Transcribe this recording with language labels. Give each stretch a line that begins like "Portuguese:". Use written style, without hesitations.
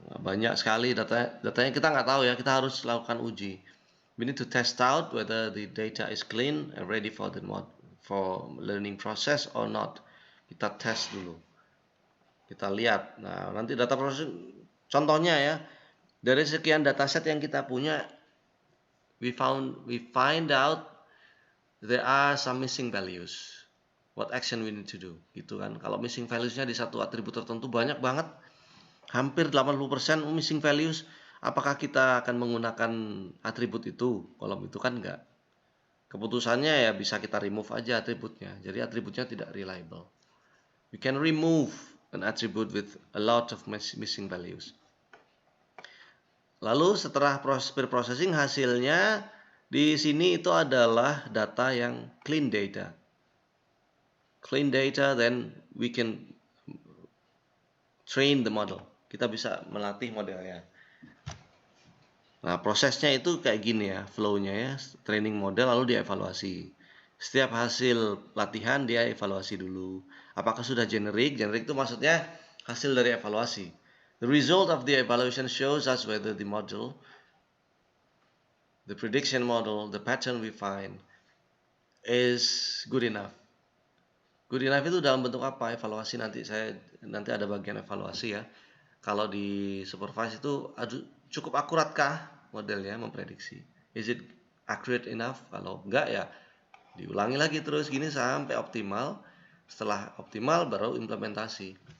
Indonesian: Banyak sekali datanya kita nggak tahu ya, kita harus lakukan uji.
English: We need to test out whether the data is clean and ready for the learning process or not.
Indonesian: Kita tes dulu. Kita lihat. Nah, nanti data proses contohnya ya, dari sekian dataset yang kita punya,
English: we find out there are some missing values. What action we need to do?
Indonesian: Gitu kan. Kalau missing values-nya di satu atribut tertentu banyak banget, hampir 80% missing values, apakah kita akan menggunakan atribut itu, kolom itu? Kan enggak. Keputusannya ya bisa kita remove aja atributnya. Jadi atributnya tidak reliable.
English: We can remove an attribute with a lot of missing values.
Indonesian: Lalu setelah proses preprocessing, hasilnya di sini itu adalah data yang clean data.
English: Clean data, then we can train the model.
Indonesian: Kita bisa melatih modelnya. Nah, prosesnya itu kayak gini ya, flow-nya ya, training model lalu dievaluasi. Setiap hasil latihan dia evaluasi dulu. Apakah sudah generik? Generik itu maksudnya hasil dari evaluasi.
English: The result of the evaluation shows us whether the model, the prediction model, the pattern we find is good enough. Good enough
Indonesian: itu dalam bentuk apa? Evaluasi nanti ada bagian evaluasi ya. Kalau di supervise itu cukup akuratkah modelnya memprediksi?
English: Is it accurate enough?
Indonesian: Kalau enggak ya diulangi lagi terus gini sampai optimal. Setelah optimal baru implementasi.